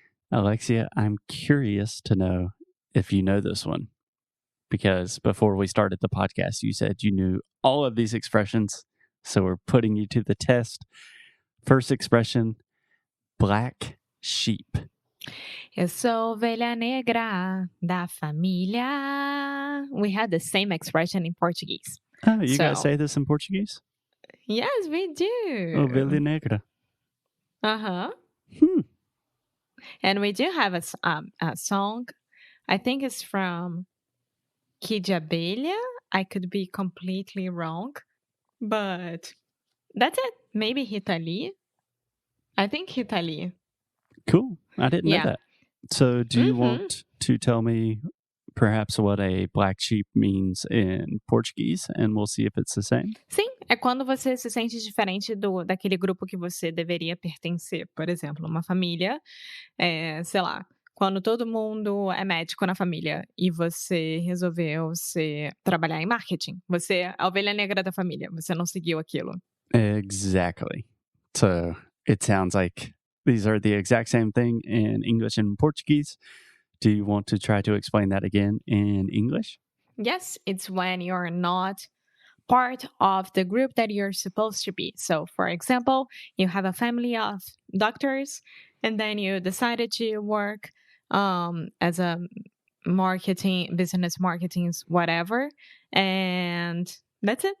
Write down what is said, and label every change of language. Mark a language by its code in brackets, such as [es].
[en] Alexia, I'm curious to know if you know this one because before we started the podcast, you said you knew all of these expressions. So we're putting you to the test. First expression, black sheep. [pt] Eu sou ovelha negra da família. [en] We had the same expression in Portuguese. Oh, you guys So, say this in Portuguese? yes, we do. [pt] Ovelha negra. Uh-huh. Hmm. [en] And we do have a song. I think it's from Kid Abelha. I could be completely wrong, but that's it. Maybe Rita Lee. I think Rita Lee. Cool. I didn't know Yeah. that. So do you want to tell me perhaps what a black sheep means in Portuguese, and we'll see if it's the same? [pt] Sim, é quando você se sente diferente daquele grupo que você deveria pertencer. Por exemplo, uma família, sei lá, quando todo mundo é médico na família e você resolveu trabalhar em marketing, você é a ovelha negra da família, você não seguiu aquilo. [en] Exactly. So it sounds like these are the exact same thing in English and Portuguese. Do you want to try to explain that again in English? Yes, it's when you're not part of the group that you're supposed to be. So, for example, you have a family of doctors, and then you decided to work as a business marketing, whatever, and that's it.